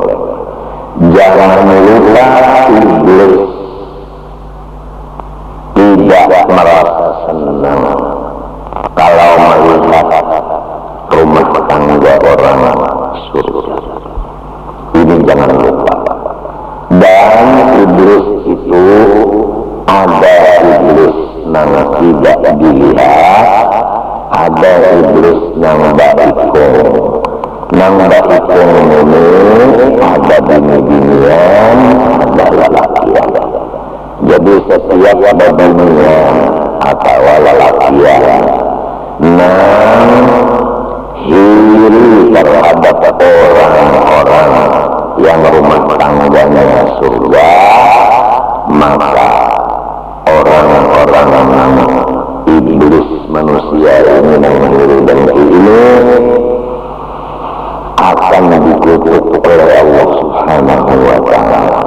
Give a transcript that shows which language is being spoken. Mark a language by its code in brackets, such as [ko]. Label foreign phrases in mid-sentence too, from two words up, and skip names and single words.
[id] Jangan lupa iblis tidak merasa senang kalau melihat rumah tangga orang surga. Ini jangan lupa. Dan iblis itu ada iblis yang tidak dilihat, ada iblis yang baikung. Yang baikung ini ada bini-binian, ada lelakian. Jadi setiap ada binian atau lelakian yang iri terhadap orang-orang yang rumah tangganya surga, maka orang-orang yang iblis manusia ini yang mengiri dengki ini akan dikutuk oleh Allah Subhanahu wa ta'ala.